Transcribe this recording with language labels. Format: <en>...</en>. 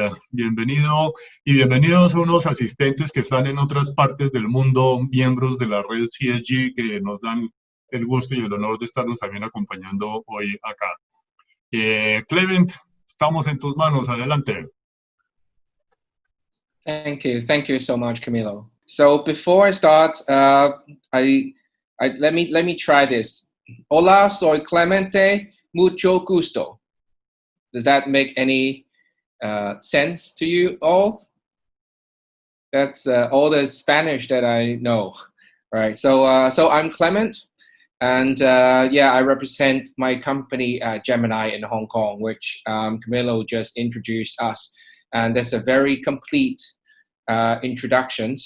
<es>Bienvenido y bienvenidos a unos asistentes que están en otras partes del mundo, miembros de la red CSG, que nos dan el gusto y el honor de estarnos también acompañando hoy acá. Clement, estamos en tus manos, adelante.</es> <en>Thank you so much, Camilo. So before I start, let me try this.</en> <es>Hola, soy Clemente, mucho gusto.</es> <en>Does that make any sense to you all? That's all the Spanish that I know. Right. So I'm Clement, and yeah, I represent my company Gemini in Hong Kong, which Camilo just introduced us, and that's a very complete introduction.</en>